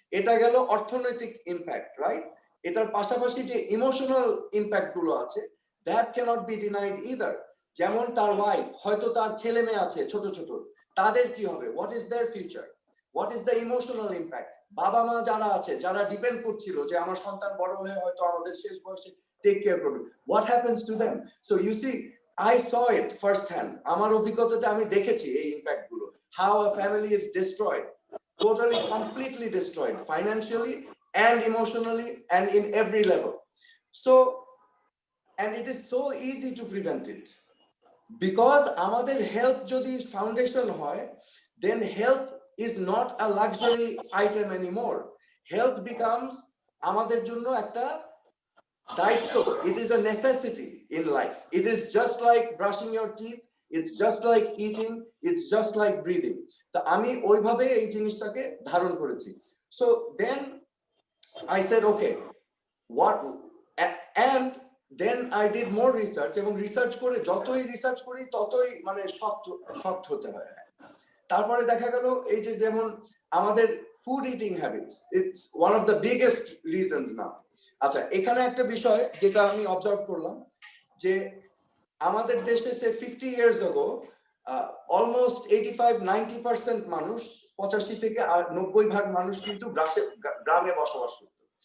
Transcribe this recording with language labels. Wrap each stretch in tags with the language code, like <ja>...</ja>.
<bn>এটা গেল অর্থনৈতিক ইম্প্যাক্ট, রাইট? এটার পাশাপাশি যে ইমোশনাল ইম্প্যাক্ট গুলো আছে, that cannot B denied either. যেমন তার ওয়াইফ, হয়তো তার ছেলে মেয়ে আছে ছোট ছোট, তাদের কি হবে? What is there future? What is the emotional impact? বাবা মা যারা আছে, যারা ডিপেন্ড করছিল যে আমার সন্তান বড় হয়ে হয়তো আমাদের শেষ বয়সে টেক কেয়ার করবে, what happens to them?</bn> <en>So you see, I saw it first hand. আমার অভিজ্ঞতাতে আমি দেখেছি এই ইম্প্যাক্ট গুলো, how a family is destroyed, totally completely destroyed, financially and emotionally and in every level. So, and it is so easy to prevent it, because আমাদের health যদি foundation হয়, then health is not a luxury item anymore.</en> <bn>Health becomes আমাদের জন্য একটা দায়িত্ব.</bn> <en>It is a necessity in life. It is just like brushing your teeth, it's just like eating, it's just like breathing.</en> <bn>তো আমি ওইভাবে এই জিনিসটাকে ধারণ করেছি।</bn> <en>So then I said, okay, what, and then I did more research, এবং research করে যতই research করি ততই মানে শক্ত হতে হয়।</en> <bn>তারপরে দেখা গেল এই যে যেমন আমাদের food eating habits, it's one of the biggest reasons নাও। আচ্ছা, এখানে একটা বিষয় যেটা আমি অবজার্ভ করলাম যে আমাদের দেশে সে 50 ইয়ার্স আগো অলমোস্ট 85-90% মানুষ, 85 থেকে 90% মানুষ কিন্তু গ্রামে বসবাস করত।</bn>